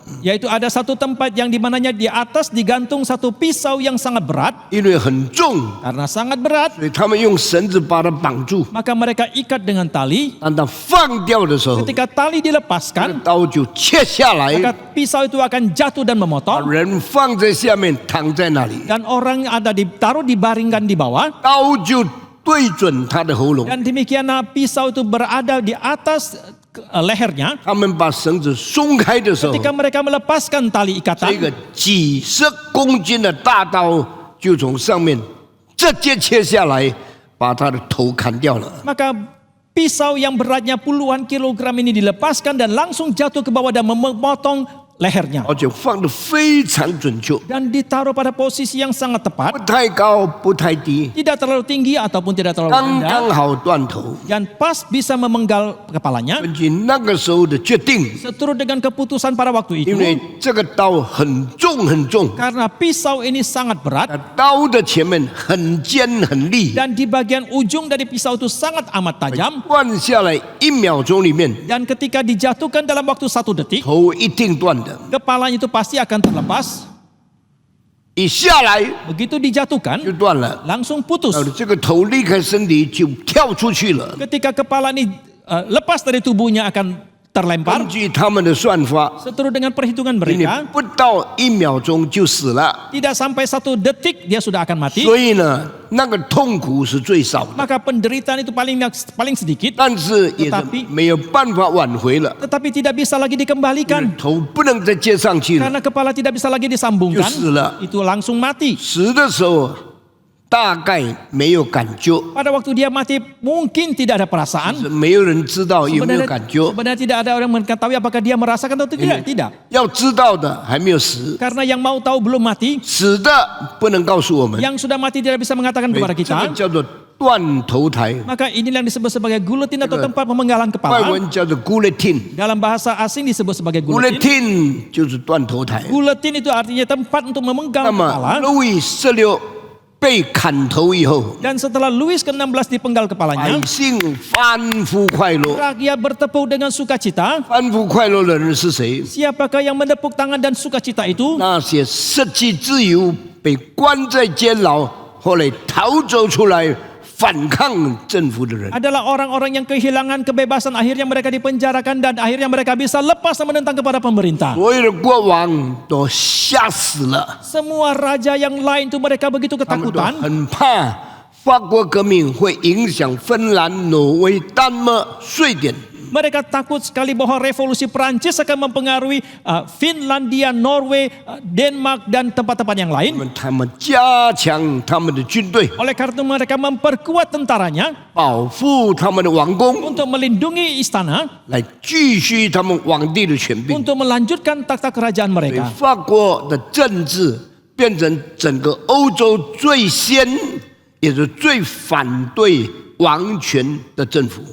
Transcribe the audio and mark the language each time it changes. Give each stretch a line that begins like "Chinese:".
Indonesian: Yaitu ada satu tempat yang dimananya di atas digantung satu pisau yang sangat berat.
Chinese: 因为很重，
Indonesian: Karena sangat berat,
Chinese: 所以他们用绳子把它绑住。
Indonesian: maka mereka ikat dengan tali.
Chinese: 当它放掉的时候，
Indonesian: Ketika tali
Chinese: 这个
Indonesian: dilepaskan,
Chinese: 刀就切下来，
Indonesian: maka pisau itu akan jatuh dan
Chinese: 把
Indonesian: memotong.
Chinese: 人放在下面，躺在那里，
Indonesian: Dan orang ada ditaruh dibaringkan di bawah.
Chinese: 刀就对准他的喉咙。
Indonesian: Dan demikianlah pisau itu berada di atas lehernya.
Chinese: 他们把绳子松开的时候，
Indonesian: Ketika mereka melepaskan tali
Chinese: 这
Indonesian: ikatan,
Chinese: 个几十公斤的大刀就从上面直接切下来，把他的头砍掉了。
Indonesian: maka pisau yang beratnya puluhan kilogram ini dilepaskan dan langsung jatuh ke bawah dan memotong lehernya.
Chinese: 而且放得非常准确，
Indonesian: Dan ditaruh pada posisi yang sangat
Chinese: 不
Indonesian: tepat,
Chinese: 太高，不太低，
Indonesian: tidak terlalu tinggi ataupun tidak terlalu
Chinese: 刚
Indonesian: rendah,
Chinese: 刚好断头。
Indonesian: dan pas bisa memenggal kepalanya.
Chinese: 根据那个时候的决定，
Indonesian: Seturut dengan keputusan pada waktu
Chinese: 因
Indonesian: itu,
Chinese: 为这个刀很重很重，
Indonesian: karena pisau ini sangat berat
Chinese: 刀的前面很尖很利，
Indonesian: dan di bagian ujung dari pisau itu sangat amat tajam,
Chinese: 断下来1秒钟里面，
Indonesian: dan ketika dijatuhkan dalam waktu 1 detik,
Chinese: 头一定断的。
Indonesian: kepalanya itu pasti akan terlepas.
Chinese: 一下来
Indonesian: Begitu dijatuhkan,
Chinese: 就断了，
Indonesian: langsung putus.
Chinese: 这个头离开身体就跳出去了。
Indonesian: Ketika kepala ini lepas dari tubuhnya akan terlempar.
Chinese: 根据他们的算法，
Indonesian: Seturut dengan perhitungan
Chinese: 你
Indonesian: mereka,
Chinese: 不到1秒钟就死了。
Indonesian: tidak sampai 1 detik dia sudah akan mati.
Chinese: 所以呢，那个痛苦是最少的，
Indonesian: Maka penderitaan itu paling sedikit,
Chinese: 但是也是
Indonesian: Tetapi
Chinese: 没有办法挽回了。
Indonesian: tetapi tidak bisa lagi dikembalikan
Chinese: 头不能再接上去了，
Indonesian: karena kepala tidak bisa lagi disambungkan.
Chinese: 就死了。
Indonesian: Itu langsung mati.
Chinese: 死的时候大概没有感觉，
Indonesian: Pada waktu dia mati mungkin tidak ada perasaan.
Chinese: 是没有人知道有没有感觉。
Indonesian: Sebenarnya tidak ada orang mengetahui apakah dia merasakan atau tidak. Tidak.
Chinese: 要知道的还没有死，
Indonesian: Karena yang mau tahu belum mati,
Chinese: 死的不能告诉我们。
Indonesian: yang sudah mati tidak bisa mengatakan kepada
Chinese: 这
Indonesian: kita.
Chinese: 个叫做断头台，
Indonesian: Maka inilah yang disebut sebagai guletin atau tempat pemenggalan
Chinese: 外
Indonesian: kepala.
Chinese: 文叫做 guillotine。
Indonesian: Dalam bahasa asing disebut sebagai guletin.
Chinese: guillotine 就是断头台。
Indonesian: Guletin itu artinya tempat untuk memenggal
Chinese: 那么
Indonesian: kepala.
Chinese: 路易16被砍头以后，
Indonesian: Dan setelah Louis ke-16 dipenggal
Chinese: 百
Indonesian: kepalanya,
Chinese: 姓欢呼快乐。
Indonesian: rakyat bertepuk dengan sukacita.
Chinese: 欢呼快乐的人是谁？
Indonesian: Siapakah yang menepuk tangan dan sukacita itu?
Chinese: 那些失去自由、被关在监牢，后来逃走出来反抗政府的人。
Indonesian: Adalah orang-orang yang kehilangan kebebasan, akhirnya mereka dipenjarakan dan akhirnya mereka bisa lepas dan menentang kepada pemerintah.
Chinese: 所有的国王都吓死了，
Indonesian: Semua raja yang lain itu mereka begitu
Chinese: 他们都
Indonesian: ketakutan.
Chinese: 很怕法国革命会影响芬兰、挪威、丹麦、瑞典。
Indonesian: Mereka takut sekali bahwa revolusi Prancis akan mempengaruhi Finlandia, Norway, Denmark dan tempat-tempat yang lain.
Chinese: 他们加强他们的军队，
Indonesian: Oleh karena itu mereka memperkuat tentaranya
Chinese: 保护他们的王宫，
Indonesian: untuk melindungi istana,
Chinese: 来继续他们皇帝的权柄。
Indonesian: untuk melanjutkan takhta kerajaan
Chinese: 所以
Indonesian: mereka.
Chinese: 法国的政治变成整个欧洲最先，也是最反对王权的政府。